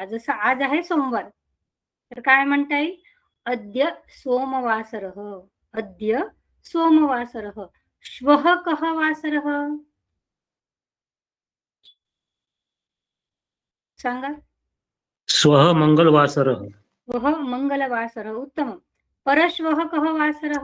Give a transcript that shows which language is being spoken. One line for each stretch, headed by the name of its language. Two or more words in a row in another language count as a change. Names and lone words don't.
Marathi: जसं आज आहे सोमवार तर काय म्हणता येईल?
Sanskrit: अद्य सोमवासरः, अद्य सोमवासरः, श्वः कः वासरः?
Marathi: सांगा.
Sanskrit: स्वः मंगलवासरः. श्वः मंगलवासरः. उत्तमं. परश्वः कः वासरः?